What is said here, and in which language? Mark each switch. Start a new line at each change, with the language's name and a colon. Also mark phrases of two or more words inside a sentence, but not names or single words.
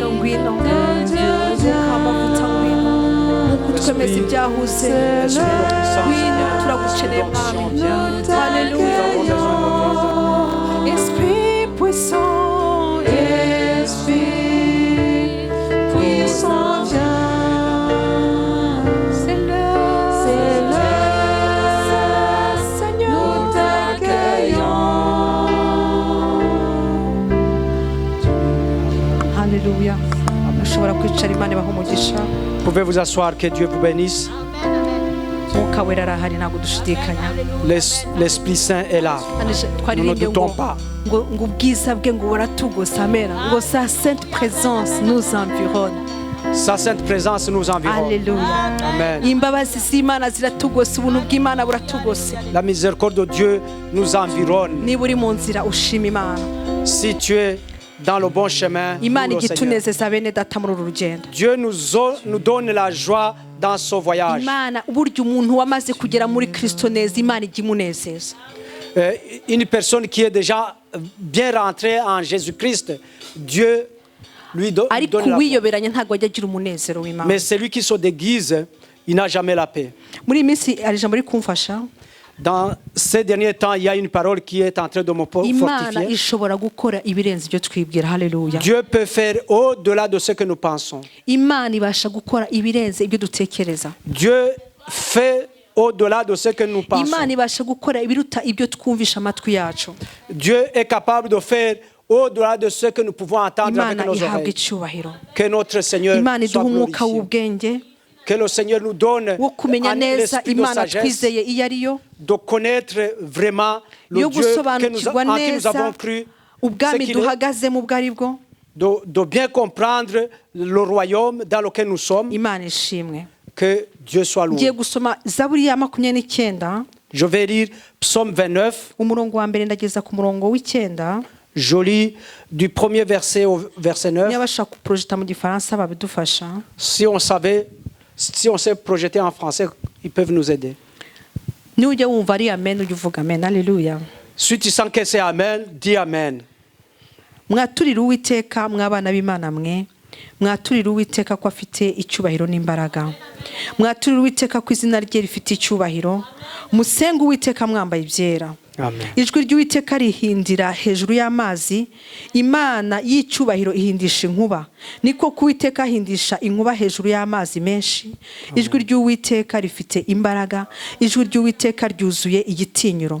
Kinyarwanda: ngwino mwuka w'amavuta ngwino nk'uko twemeza ibyahuze ngwino turagukeneye mwami haleluya
French: esprit puissant viens c'est l'heure Seigneur nous t'accueillons haleluya
Kinyarwanda: ushobora kwicara imana ibaha umugisha
French: Vous pouvez vous asseoir, que Dieu vous bénisse.
Kinyarwanda: mwuka wera arahari ntabwo dushidikanya
French: L'Esprit Saint est là. Nous ne doutons pas.
Kinyarwanda: ngo ubwiza bwe ngo buratugose amena ngo
French: sa sainte présence nous environne Sa sainte présence nous environne. Alléluia. Amen.
Kinyarwanda: imbabazi z'imana ziratugose ubuntu bw'imana buratugose
French: La miséricorde de Dieu nous environne.
Kinyarwanda: niba uri mu nzira ushima imana
French: Si tu es dans le bon chemin,
Kinyarwanda: imana
French: loue le
Kinyarwanda: ijya
French: Seigneur.
Kinyarwanda: itunezeza bene data muri uru rugendo
French: Dieu nous donne la joie dans ce voyage.
Kinyarwanda: imana burya umuntu wamaze kugera muri kristo neza imana ijya imunezeza
French: Une personne qui est déjà bien rentrée en Jésus-Christ, Dieu lui
Kinyarwanda: ariko
French: donne la joie.
Kinyarwanda: uwiyoberanya ntabwo ajya agira umunezero w'imana
French: Mais celui qui se déguise, il n'a jamais la paix.
Kinyarwanda: muri iyi minsi hari ijambo riri kumfasha
French: Dans ces derniers temps, il y a une parole qui est en train de me
Kinyarwanda: imana
French: fortifier.
Kinyarwanda: ishobora gukora ibirenze ibyo twibwira haleluya
French: Dieu peut faire au-delà de ce que nous pensons.
Kinyarwanda: imana ibasha gukora ibirenze ibyo dutekereza
French: Dieu fait au-delà de ce que nous pensons.
Kinyarwanda: imana ibasha gukora ibiruta ibyo twumvisha amatwi yacu
French: Dieu est capable de faire au-delà de ce que nous pouvons entendre avec
Kinyarwanda: imana
French: nos
Kinyarwanda: ihabwa
French: oreilles.
Kinyarwanda: icyubahiro
French: Que notre Seigneur
Kinyarwanda: imana
French: soit
Kinyarwanda: iduha umwuka
French: glorifié.
Kinyarwanda: w'ubwenge
French: Que le Seigneur nous donne
Kinyarwanda: wo kumenya
French: un
Kinyarwanda: neza
French: esprit de
Kinyarwanda: imana
French: sagesse,
Kinyarwanda: twizeye iyo ari yo
French: de connaître vraiment le
Kinyarwanda: yo
French: Dieu en
Kinyarwanda: gusobanukirwa
French: qui nous
Kinyarwanda: neza
French: avons cru, ce
Kinyarwanda: ubwami
French: qu'il est,
Kinyarwanda: duhagazemo ubwo ari bwo
French: de bien comprendre le royaume dans lequel nous sommes.
Kinyarwanda: imana ishimwe
French: Que Dieu soit
Kinyarwanda: ngiye
French: loué.
Kinyarwanda: gusoma zaburi ya 29
French: Je vais lire Psaume 29.
Kinyarwanda: umurongo wa mbere ndageza ku murongo w'icyenda
French: Je lis du premier verset au verset 9.
Kinyarwanda: niba bashaka kuporojeta mu gifaransa babidufasha
French: Si on sait projeter en français, ils peuvent nous aider.
Kinyarwanda: nujya wumva ari amen ujya uvuga amen haleluya
French: Si tu sens que c'est Amen, dis Amen.
Kinyarwanda: mwaturire uwiteka mw'abana b'imana mwe mwaturire uwiteka ko afite icyubahiro n'imbaraga mwaturire uwiteka ko izina rye rifite icyubahiro musenge uwiteka mwambaye ibyera
French: Amen.
Kinyarwanda: ijwi ry'uwiteka rihindira hejuru y'amazi imana y'icyubahiro ihindisha inkuba niko kuwiteka ahindisha inkuba hejuru y'amazi menshi ijwi ry'uwiteka rifite imbaraga ijwi ry'uwiteka ryuzuye igitinyiro